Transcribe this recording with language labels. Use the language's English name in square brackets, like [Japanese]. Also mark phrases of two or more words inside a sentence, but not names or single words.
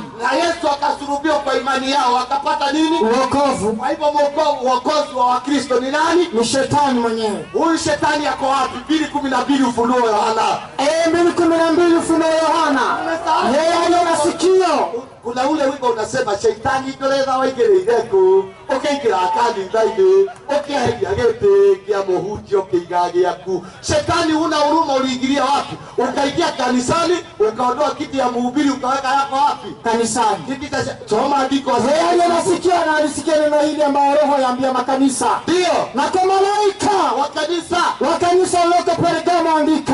[Swahili] Na Yesu akasulubiwa kwa imani yao, akapata nini? Uokovu Kwa hivyo uokozi wa Wakristo ni nani? ni shetani mwenyewe. Huyu shetani yako wapi? 2:12 Ufunuo Yohana. 2:12 Ufunuo Yohana. Yeye aliye na sikio. Kuna ule wimbo unasema shetani [Kikuyu] ndoreza waigereireko ukiingira kanitha-ini ukiheria gĩtĩ kĩa mũhunjia ũkĩiga gĩaku. [Swahili] Shetani una huruma, uliingilia wapi? Ukaingia kanisani ukaondoa kiti ya mhubiri ukaweka yako wapi? Kanisani. Kiti cha soma andiko. Yeye aliye na sikio na alisikia neno hili ambayo Roho yaambia makanisa. Ndio. Na kwa malaika wa kanisa liloko Pergamo andika.